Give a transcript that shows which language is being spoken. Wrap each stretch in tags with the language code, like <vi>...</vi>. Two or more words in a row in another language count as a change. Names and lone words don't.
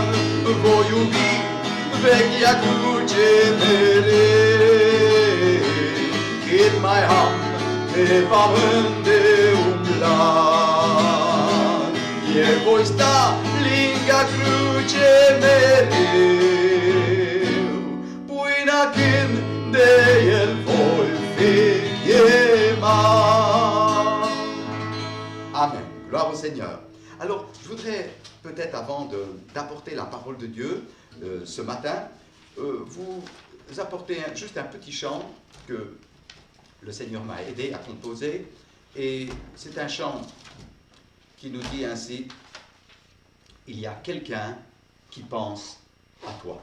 <ro>Voi iubi vechea cruce mereu, cât mai am pe pământ de umblat, e voi sta lângă cruce mereu, până când de el voi fi chemat.</ro> <fr>Amen. Gloire au Seigneur. Alors, je voudrais peut-être avant d'apporter la parole de Dieu ce matin, vous apporter juste un petit chant que le Seigneur m'a aidé à composer. Et c'est un chant qui nous dit ainsi: il y a quelqu'un qui pense à toi.</fr>